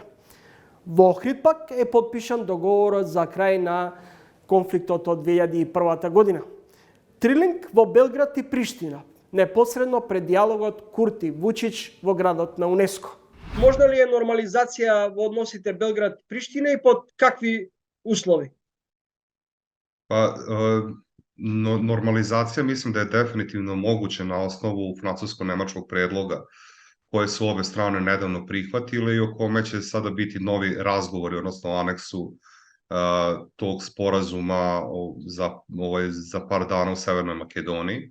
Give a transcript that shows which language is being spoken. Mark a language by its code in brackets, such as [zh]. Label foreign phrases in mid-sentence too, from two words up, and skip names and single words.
[mk] Во Охрид пак е подпишан договорот за крај на конфликтот од 2001 година. Трилинг во Белград и Приштина, непосредно пред диалогот Курти-Вучич во градот на УНЕСКО. Можна ли е нормализација во односите Белград-Приштина и под какви услови? [sr] Normalizacija mislim da je definitivno moguće na osnovu francusko-nemačkog predloga koje su obe strane nedavno prihvatile i o kome će sada biti novi razgovori, odnosno aneksu tog sporazuma za par dana u Severnoj Makedoniji.